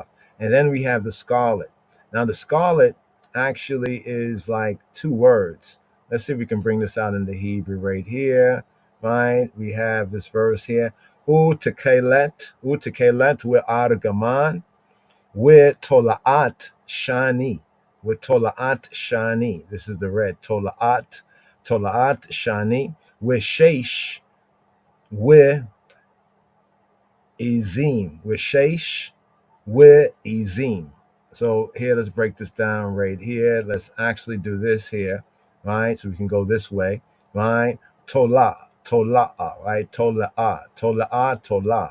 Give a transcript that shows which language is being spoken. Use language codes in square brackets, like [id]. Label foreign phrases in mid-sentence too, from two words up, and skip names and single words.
[en] And then we have the scarlet. Now the scarlet actually is like two words. Let's see if we can bring this out in the Hebrew right here, right? We have this verse here. Utekelet, with argaman, with [he] תולעת שני, [en] This is the red, [he] תולעת שני, [en] with sheish, with ezim, with ezim. So here, let's break this down right here. Let's actually do this here, right? So we can go this way, right? Tolah, right? Tolah.